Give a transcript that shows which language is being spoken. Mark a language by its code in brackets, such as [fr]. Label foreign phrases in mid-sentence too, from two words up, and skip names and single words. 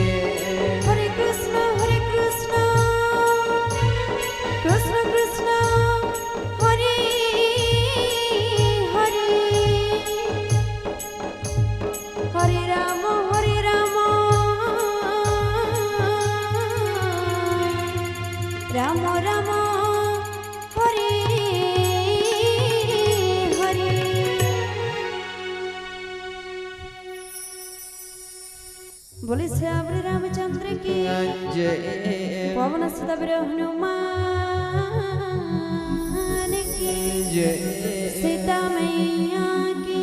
[bn] হরে কৃষ্ণ কৃষ্ণ কৃষ্ণ হরে হরে। হরে রাম রাম রাম হরে হরে। [hi] बोले श्यामरे रामचंद्र की जय पवन सुत हनुमान की जय सीता मैया की